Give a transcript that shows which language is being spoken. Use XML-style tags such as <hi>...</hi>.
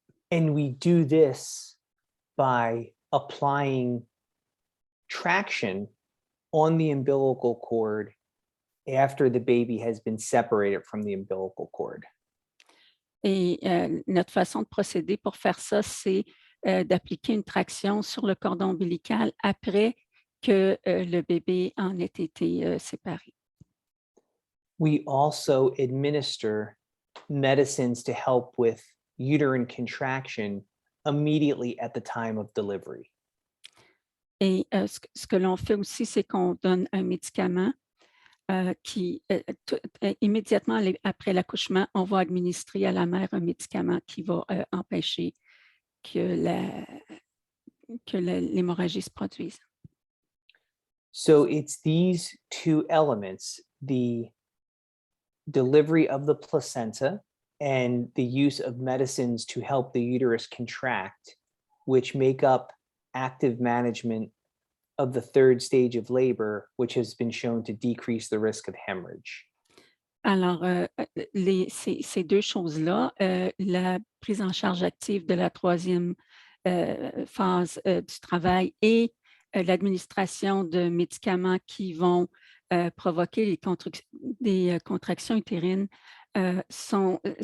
<en>And we do this by applying traction on the umbilical cord after the baby has been separated from the umbilical cord.</en> <fr>Et notre façon de procéder pour faire ça, c'est d'appliquer une traction sur le cordon ombilical après que le bébé en ait été séparé.</fr> <en>We also administer medicines to help with uterine contraction immediately at the time of delivery.</en> <fr>Et ce que l'on fait aussi, c'est qu'on donne un médicament qui, immédiatement après l'accouchement, on va administrer à la mère un médicament qui va empêcher que l'hémorragie se produise.</fr> <en>So it's these two elements, the delivery of the placenta and the use of medicines to help the uterus contract, which make up active management of the third stage of labor, which has been shown to decrease the risk of hemorrhage.</en> <fr>Alors, ces deux choses-là, la prise en charge active de la troisième phase du travail et l'administration de médicaments qui vont provoquer des contractions utérines sont</fr>